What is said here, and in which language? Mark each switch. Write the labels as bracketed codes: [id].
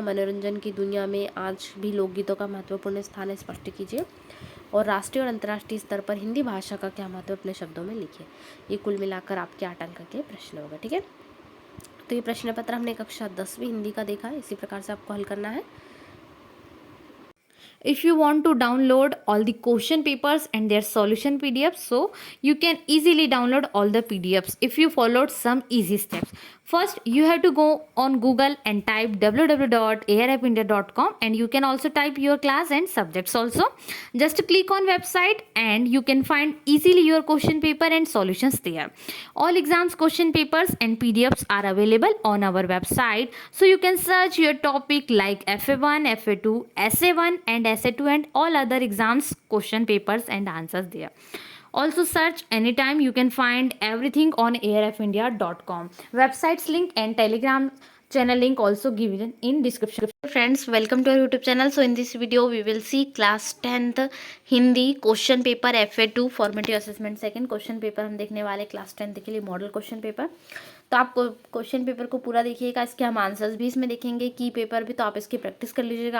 [hi] मनोरंजन की दुनिया में आज भी लोकगीतों का महत्वपूर्ण स्थान है, स्पष्ट कीजिए। और राष्ट्रीय और अंतर्राष्ट्रीय स्तर पर हिंदी भाषा का क्या महत्व, अपने शब्दों में लिखिए। ये कुल मिलाकर आपके 8 अंक के प्रश्न होगा। ठीक है, तो ये प्रश्न पत्र हमने कक्षा 10वीं हिंदी का देखा है, इसी प्रकार से आपको हल करना है। [en] If you want to download all the question papers and their solution PDFs, so you can easily download all the PDFs if you followed some easy steps. First, you have to go on Google and type www.airappindia.com, and you can also type your class and subjects also. Just click on website and you can find easily your question paper and solutions there. All exams question papers and PDFs are available on our website, so you can search your topic like FA1, FA2, SA1 and SA2 and all other exams question papers and answers there. Also search anytime, you can find everything on airappindia.com. Websites link and Telegram channel link also given in description. Friends, welcome to our YouTube channel. So in this video we will see class 10th Hindi question paper FA2 formative assessment second question paper [hi] हम देखने वाले [en] class 10th [hi] के लिए [en] Model question paper. [hi] तो आप question paper को पूरा देखिएगा, इसके हम आंसर्स भी इसमें देखेंगे, की पेपर भी, तो आप इसकी प्रैक्टिस कर लीजिएगा।